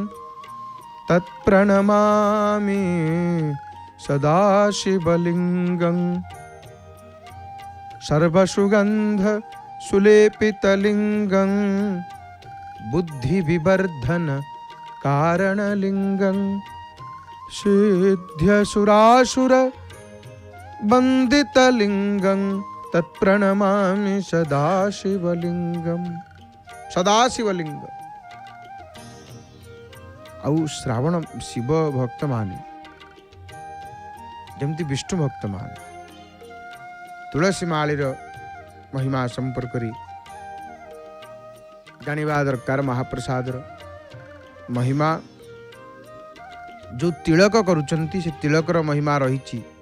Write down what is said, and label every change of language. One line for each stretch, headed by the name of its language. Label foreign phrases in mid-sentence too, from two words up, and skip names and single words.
Sanskrit: तत्प्रणमामि सदाशिवलिंगं सर्वसुगंध सुलेपितलिंगं बुद्धिविवर्धन कारणलिंगं सिद्ध्यसुरासुर बंदितलिंगं तत्प्रणमामि सदाशिवलिंगं सदाशिवलिंग।
Odia: ଆଉ ଶ୍ରାବଣ ଶିବ ଭକ୍ତମାନେ ଯେମିତି ବିଷ୍ଣୁ ଭକ୍ତମାନେ ତୁଳସୀ ମାଳିର ମହିମା ସମ୍ପର୍କରେ ଜାଣିବା ଦରକାର। ମହାପ୍ରସାଦର ମହିମା, ଯେଉଁ ତିଳକ କରୁଛନ୍ତି ସେ ତିଳକର ମହିମା ରହିଛି।